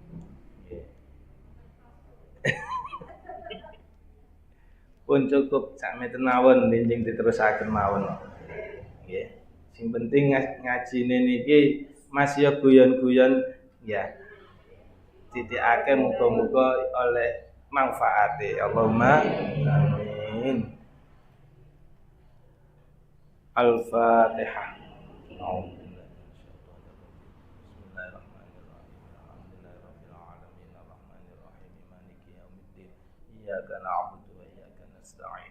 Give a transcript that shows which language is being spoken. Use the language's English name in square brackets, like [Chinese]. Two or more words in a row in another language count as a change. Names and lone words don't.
[Javanese] Pun cukup sakmeten mawon benjing diterusaken mawon. Nggih. Sing penting ngajine niki masih guyon-guyon ya. Titikake muga-muga oleh manfaate. [Arabic] اللهم آمين. الفاتحة. إياك نعبد وإياك نستعين.